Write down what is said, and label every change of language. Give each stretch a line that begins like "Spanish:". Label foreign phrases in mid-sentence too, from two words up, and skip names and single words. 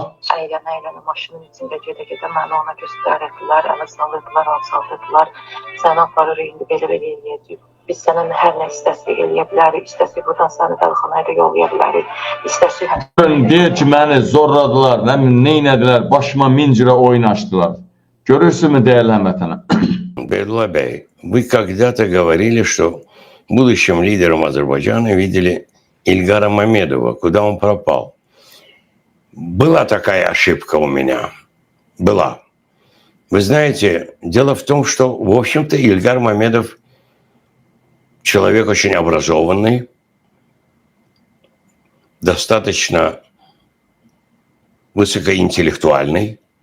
Azerbaijani: Əylənə maşının içində gedə-gedə məni ona göstərdilər, ələ salırdılar, alçaltırdılar. Səni aparır, indi belə eləyəcək. Biz sənə hər nə istəsək eləyə bilərik, istəsək buradan səni dəlxanaya da yollaya bilərik, istəsək... Deyir ki, məni zorladılar, neynədilər, başıma min cürə oyun açdılar. Görürsünüz dəyərli həmvətənəm?
Russian: Бейдулла Бей, вы когда-то говорили, что будущим лидером Азербайджана видели Ильгара Мамедова. Куда он пропал? Была такая ошибка у меня. Была. Вы знаете, дело в том, что, в общем-то, Ильгар Мамедов человек очень образованный, достаточно высокоинтеллектуальный.